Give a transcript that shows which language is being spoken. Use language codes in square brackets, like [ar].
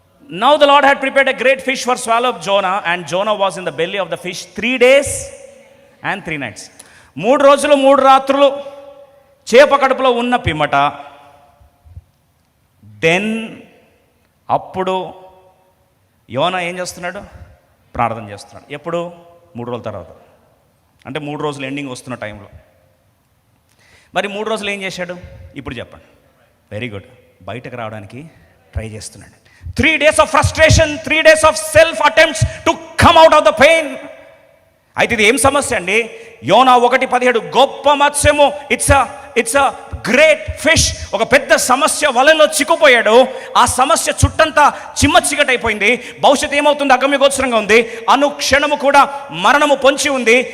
[en] Now the Lord had prepared a great fish for swallow up Jonah, and Jonah was in the belly of the fish 3 days and 3 nights. [te] 3 రోజులు 3 రాత్రులు చేప కడుపులో ఉన్న పిమ్మట, then అప్పుడు యోనా ఏం చేస్తున్నాడు? ప్రార్థన చేస్తున్నాడు. ఎప్పుడు? 3 రోజుల తర్వాత, అంటే 3 రోజులు ఎండింగ్ వస్తున్న టైంలో. మరి 3 రోజులు ఏం చేశాడు? ఇప్పుడు చెప్పండి. Very good. బయటకు రావడానికి ట్రై చేస్తున్నాడు. [en] 3 days of frustration, 3 days of self attempts to come out of the pain. [te] అయితే ఇది ఏం సమస్య అండి? యోనా 1:17, గొప్ప మత్స్యము, [en] it's a great fish, [te] ఒక పెద్ద సమస్య వలలో చిక్కుపోయాడు. ఆ సమస్య చుట్టంతా చిమ్మచికటైపోయింది. భవిష్యత్తు ఏమవుతుంది? అగమ్యగోచరంగా ఉంది. అనుక్షణము కూడా మరణము పొంచి ఉంది.